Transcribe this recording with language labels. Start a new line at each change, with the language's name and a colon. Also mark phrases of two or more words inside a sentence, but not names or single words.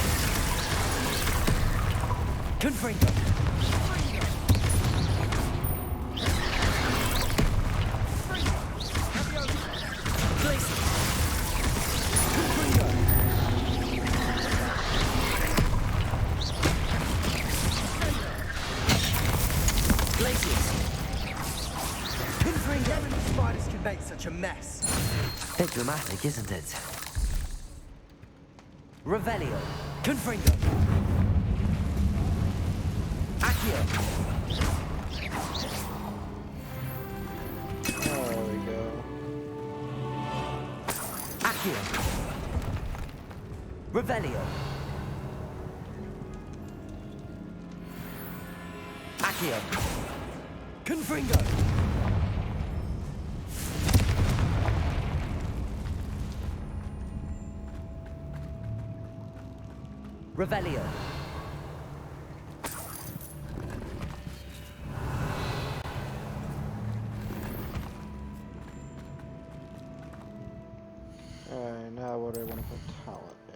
English: Confringo! Glacius! Confringo! Glacius! Confringo! The spiders can make such a mess. Bit dramatic, isn't it? Revelio. Confringo. Accio. There we go. Accio. Revelio. Accio. Confringo. Revelio. Alright, now what do I want to put talent in?